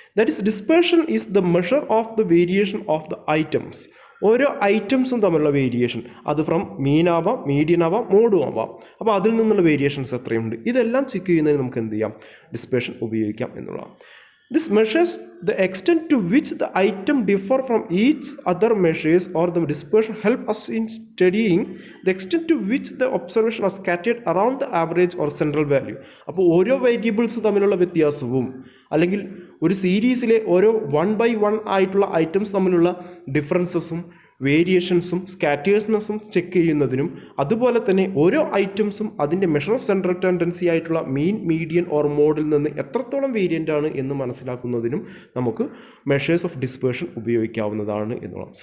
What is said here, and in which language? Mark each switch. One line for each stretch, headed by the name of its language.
English: That is dispersion is the measure of the variation of the items.
Malayalam: ഓരോ ഐറ്റംസും തമ്മിലുള്ള variation, അത് from മീനാവാം, median ആവാം, മോഡും ആവാം. അപ്പോൾ അതിൽ നിന്നുള്ള വേരിയേഷൻസ് എത്രയുണ്ട്, ഇതെല്ലാം ചെക്ക് ചെയ്യുന്നതിന് നമുക്ക് എന്ത് ചെയ്യാം, ഡിസ്പേർഷൻ ഉപയോഗിക്കാം എന്നുള്ളതാണ്.
English: This measures the extent to which the item differ from each other measures, or the dispersion help us in studying the extent to which the observation are scattered around the average or central value.
Malayalam: അപ്പോൾ ഓരോ variables തമ്മിലുള്ള വ്യത്യാസവും അല്ലെങ്കിൽ ഒരു സീരീസിലെ ഓരോ 1/1 ആയിട്ടുള്ള items തമ്മിലുള്ള ഡിഫറൻസസും വേരിയേഷൻസും സ്കാറ്റേഴ്സ്നെസ്സും ചെക്ക് ചെയ്യുന്നതിനും അതുപോലെ തന്നെ ഓരോ ഐറ്റംസും അതിൻ്റെ മെഷർ ഓഫ് സെൻട്രൽ ടെൻഡൻസി ആയിട്ടുള്ള മീൻ, മീഡിയൻ ഓർ മോഡിൽ നിന്ന് എത്രത്തോളം വേരിയൻ്റ് ആണ് എന്ന് മനസ്സിലാക്കുന്നതിനും നമുക്ക് മെഷേഴ്സ് ഓഫ് ഡിസ്പേർഷൻ ഉപയോഗിക്കാവുന്നതാണ് എന്നുള്ളത്.